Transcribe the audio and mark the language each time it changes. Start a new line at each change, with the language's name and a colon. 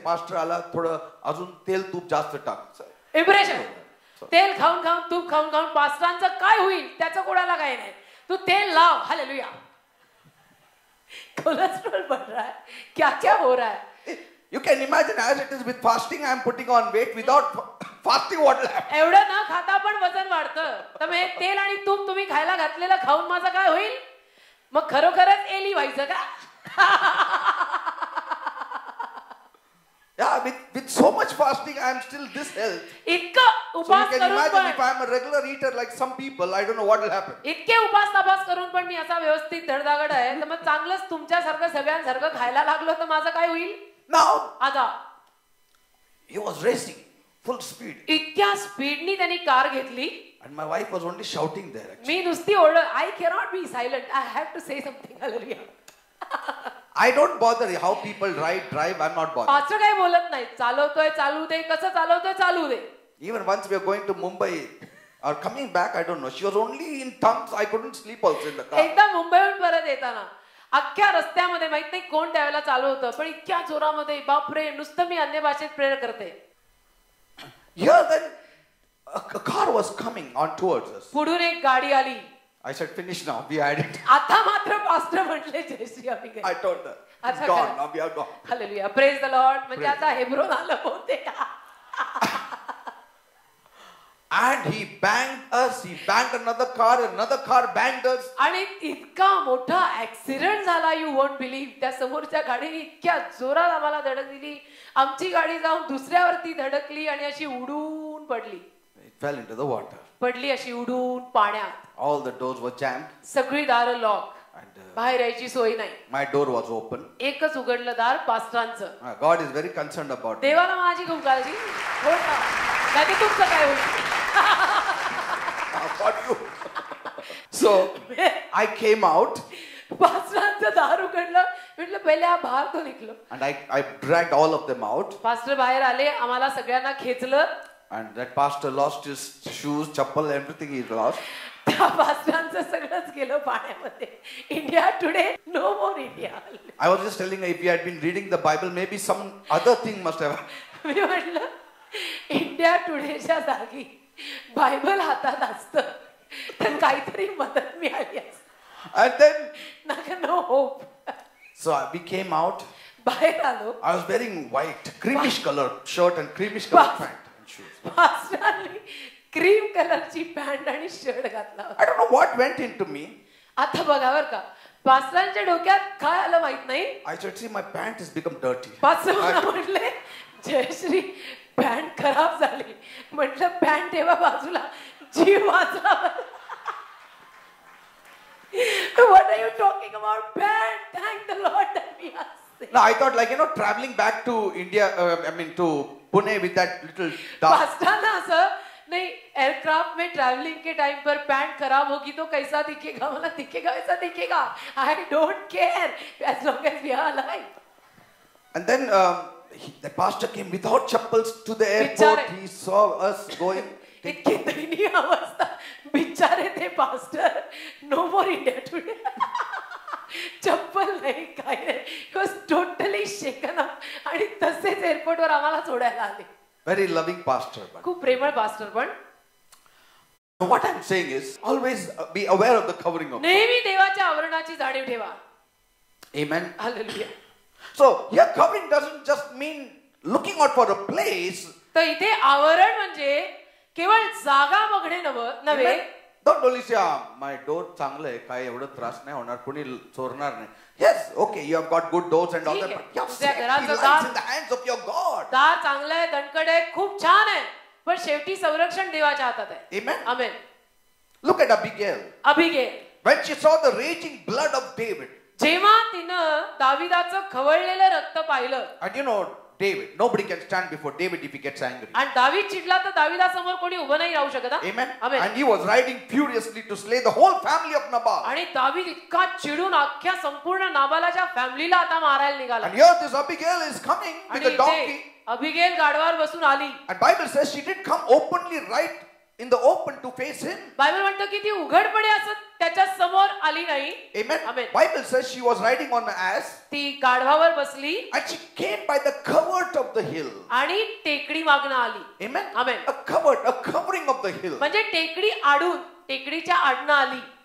Marathi: Pastor आला, थोडं अजून तेल तूप जास्त टाक.
English: Impression.
Marathi: तेल खाऊन खाऊन तूप खाऊन खाऊन पास्टरांचं काय होईल त्याचं कोणाला काही नाही. तू तेल लाव. हालेलुया.
Hindi: कोलेस्ट्रॉल बढ़ रहा है, क्या क्या हो रहा है.
English: You can imagine as it is with fasting, I am putting on weight. Without fasting, what will happen?
Marathi: एवढं न खाता पण वजन वाढतं. तर मग हे तेल आणि तूप तुम्ही खायला घातलेलं खाऊन माझं काय होईल. मग खरोखरच एली व्हायचं का.
English: Yeah, with so much fasting, I am still this health.
Marathi: इतकं
English: So you
Marathi: उपास
English: can
Marathi: करून
English: imagine if
Marathi: पण
English: I am a regular eater like some people, I don't know what will happen.
Marathi: इतके उपास तपास करून पण मी असा व्यवस्थित धडधाकड आहे, तर मग चांगलंच तुमच्यासारखं सगळ्यांसारखं खायला लागलो तर माझं काय होईल.
English: Now,
Marathi: आता
English: He was racing full speed.
Marathi: इतक्या स्पीडनी त्यांनी कार घेतली.
English: And my wife was only shouting there. Actually.
Marathi: मी नुसती ओरड,
English: I cannot be silent, I have to say something.
Marathi: Hallelujah.
English: I don't bother how people drive. I'm not bothered.
Marathi: पाच काही बोलत नाही. चालवतोय चालू दे, कसं चालवतोय चालू दे.
English: Even once we were going to Mumbai or coming back, I don't know. She was only in tongues. I couldn't sleep also in the car.
Marathi: एकदा मुंबईहून परत येताना अख्ख्या रस्त्यामध्ये माहित नाही कोण त्यावेळेला चालू होतं, पण इतक्या जोरामध्ये बापरे, नुसतं मी अन्य भाषेत प्रेयर करते.
English: Here then a car was coming on towards us.
Marathi: पुढून एक गाडी आली.
English: I said, finish now. We had it.
Marathi: आता मात्र पास्टर म्हटले जयश्री आम्ही गेलो.
English: I told her. It's
Marathi: आता
English: gone.
Marathi: काय?
English: Now we are gone. Hallelujah. Praise the lord. म्हणजे Praise
Marathi: आता हेब्रोन आलं बहुतेक.
English: And he banged us. He banged another car banged us.
Marathi: आणि इतका मोठा ऍक्सिडेंट झाला,
English: You won't believe.
Marathi: त्या समोरच्या गाडीने इतक्या जोरात आम्हाला धडक दिली, आमची गाडी जाऊन दुसऱ्यावरती धडकली आणि अशी उडून पडली.
English: It fell into the water.
Marathi: पडली अशी उडून पाण्यात.
English: All the doors were jammed.
Marathi: सगळी दारं लॉक.
English: And
Marathi: बाहेर यायची सोय नाही.
English: my door was open.
Marathi: एकच उघडलं दार पास्टरांचं.
English: God is very concerned about me.
Marathi: देवाला माझी खूप काळजी. हो ना. नाही तुमचं काय होईल.
English: About you. So I came out.
Marathi: पास्टरांचं दार उघडलं. म्हटलं पहिले हा बाहेर तो निघलो.
English: And I dragged all of them out.
Marathi: Pastor बाहेर आले, आम्हाला सगळ्यांना खेचलं.
English: And that pastor lost his shoes, chappal, everything he lost.
Marathi: त्या पास्टरांचं सगळंच गेलं पाण्यामध्ये.
English: India today, no more India. I was just telling her, if you had been reading the Bible, maybe some other thing must have.
Marathi: मी म्हटलं India टुडेच्या जागी Bible हातात असतं तर काहीतरी मदत मिळाली असते.
English: And then,
Marathi: नका no hope.
English: so we came out.
Marathi: बाहेर आलो.
English: I was wearing white, creamish color shirt and creamish color pant and shoes.
Marathi: पास्टरांनी cream कलरची पॅन्ट आणि शर्ट घातला.
English: I don't know what went into me.
Marathi: आता बघा बर का, पास्टरांच्या डोक्यात काय आलं माहित नाही.
English: I said, see, my pant has become dirty.
Marathi: Pastor मला म्हटले, जयश्री पॅन्ट खराब झाली. म्हटलं पॅन्ट ठेवा बाजूला, जीव वाचला.
English: What are you talking about? Pant. Thank the Lord that we are safe. No, I thought traveling back to India, to Pune with that little dark.
Marathi: पास्टरांना असं
Hindi: नहीं, एयरक्राफ्ट में ट्रैवलिंग के टाइम पर पैंट खराब होगी तो कैसा दिखेगा, मला दिखेगा वैसा दिखेगा.
English: I don't care as long as we are alive. And then the pastor came without chappals to the airport.
Marathi: बिचारे.
English: He saw us going.
Marathi: इतकी दयनीय अवस्था. बिचारे थे पास्टर.
English: No more India today.
Marathi: चप्पल नाही काय नाही.
English: He was totally shaken up.
Marathi: आणि तसेच एअरपोर्टवर आम्हाला सोडायला आले.
English: Very loving pastor.
Marathi: खूप प्रेमळ पास्टर. पण
English: what I'm saying is, always be aware of the covering of God.
Marathi: नेहमी देवाच्या आवरणाची जाणीव ठेवा.
English: Amen.
Marathi: Hallelujah.
English: So here covering doesn't just mean looking out for a place.
Marathi: तर इथे आवरण म्हणजे केवळ जागा बघणे नव्हे.
English: Amen. Don't only say, my door
Marathi: चांगलं आहे, काय एवढं त्रास नाही होणार, कोणी चोरणार नाही.
English: Yes, okay, you have got good doors and all that, but your safety lies in the hands of your God.
Marathi: दार चांगलं आहे, दणकट आहे, खूप छान आहे, पण शेवटी संरक्षण देवाच्या हातात आहे.
English: Amen.
Marathi: Amen.
English: Look at Abigail.
Marathi: Abigail.
English: When she saw the raging blood of David.
Marathi: जेव्हा तिनं दाविदाचं खवळलेलं रक्त पाहिलं.
English: And you know, David, nobody can stand before David if he gets angry.
Marathi: आणि दावीद चिडला तर दाविदासमोर कोणी उभं नाही राहू शकत.
English: Amen.
Marathi: Amen.
English: And he was riding furiously to slay the whole family of Nabal.
Marathi: आणि दावीद इतका चिडून अख्ख्या संपूर्ण नाबालाच्या फॅमिलीला आता मारायला निघाला.
English: And here this Abigail is coming with a donkey.
Marathi: Abigail गाढवावर बसून आली.
English: And Bible says she didn't come openly right in the open to face him.
Marathi: Bible म्हणतो की ती उघडपणे असं त्याच्या समोर आली नाही.
English: Amen. Amen. Bible says she was riding on an ass.
Marathi: ती गाढवावर बसली
English: And she came by the covert of the hill.
Marathi: आणि टेकडी मागणं आली.
English: Amen. Amen. A covering of the hill.
Marathi: म्हणजे टेकडी आडून, टेकडीच्या आडनं आली.